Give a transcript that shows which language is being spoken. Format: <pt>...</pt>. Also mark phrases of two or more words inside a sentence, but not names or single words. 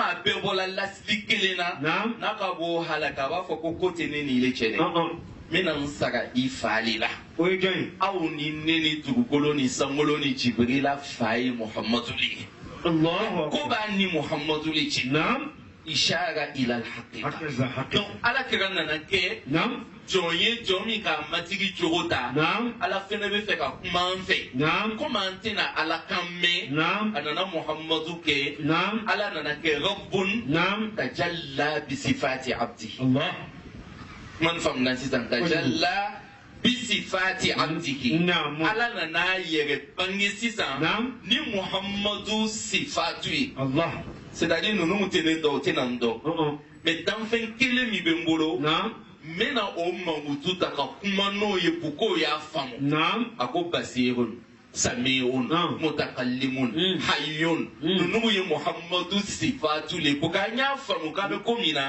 <bm>komi a bɛɛ bɔla lasili kelen na. Naam. n'a ka b'o halaki a b'a fɔ ko tɛ ne ni le cɛ dɛ. n bɛna n sara i fa le la. O ye jɔn ye? aw ni ne ni dugukolo ni sankolo ni jibirila fa ye muhamadu le ye. Allahu ko Akbar. b'a ni muhamadu le cɛ. Naam.</bm> <ar>ishara ila alhaqiqa.</ar> <bm>Hakeza. Hakeza. donc ala kɛra nana kɛ Naam. jɔn ye jɔn min k'a matigi cogo ta. Naam. ala fɛnɛ bɛ fɛ ka kuma an fɛ. Naam. komi an tɛna ala kan mɛn. Naam. a nana muhamadu kɛ. Naam. ala nana kɛ rabbun. Naam.</bm> <ar>tajalla bisifati abdi.</ar> <bm>Allah. man faamuna sisan</bm> <ar>tajalla bisifati abdihi.</ar> <bm>Naam. ala nana yɛrɛ bange sisan. Naam. ni muhamadu sifatu ye. Allah. c'est-à-dire ninnu tɛ ne dɔn o tɛ na n dɔn. mais danfɛn kelen min bɛ n bolo. Naam. n bɛna o mankutu ta ka kuma n'o ye pour k'o y'a faamu. Naam. a ko</bm> <ar>basirun samiun mutakallimun hayyun.</ar> <bm>ninnu ye muhamadu sifatu le pour k'an y'a faamu k'a bɛ ko min na.</bm>